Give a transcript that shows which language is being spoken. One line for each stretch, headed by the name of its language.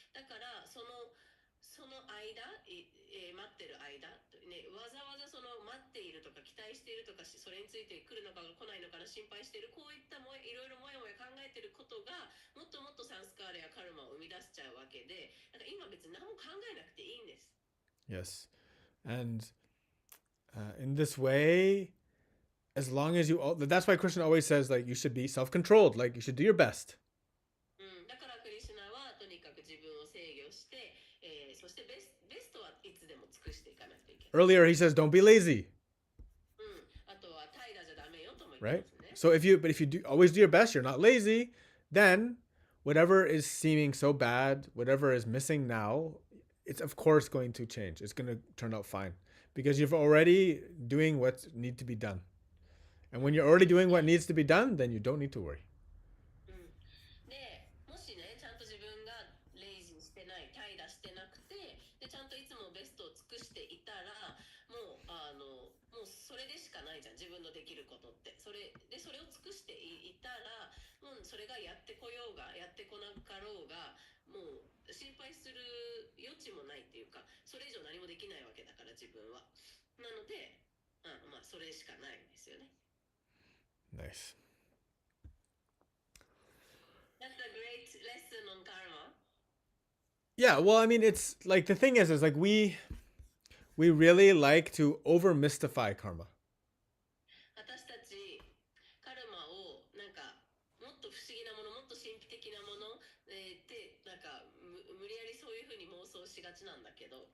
Japanese: だからその間、待ってる間、ね、わざわざその待っているとか期待しているとか、それについて来るのか来ないのかな心配している、こういったいろいろもやもや考えていることがもっともっとサンスカーレやカルマを生み出しちゃうわけで、だから今別に何も考えなくていいんです。
English: Yes. And in this way, as long as that's why Krishna always says, like, you should be self-controlled, like, you should do your best.
Japanese: だからクリシュナはとにかく自分を制御して、そしてベストはいつでも尽くしていかなくていけない。
English: Earlier, he says, don't be lazy.
Japanese: あとは怠惰じゃダメよとも言ってますね。
English: Right? So if you always do your best, you're not lazy, then whatever is seeming so bad, whatever is missing now, it's of course going to change. It's going to turn out fine because you're already doing what needs to be done. And when you're already doing what needs to be done, then you don't need to worry.
Japanese: で、もしね、ちゃんと自分がレイジーしてない、怠惰してなくて、でちゃんといつもベストを尽くしていたら、もうそれでしかないじゃん、自分のできることって。それを尽くしていたら、もうそれがやってこようがやってこなかろうが、もう心配する余地もないっていうか、それ以上何もできないわけだから自分は。なので、それしかないんですよね。
English: Nice. That's a great lesson on karma. Yeah, well, I mean, it's like the thing is like we really like to over mystify karma.
Japanese: 私たちカルマをなんかもっと不思議なもの、もっと神秘的なもの、ってなんか無理やりそういう風に妄想しがちなんだけど。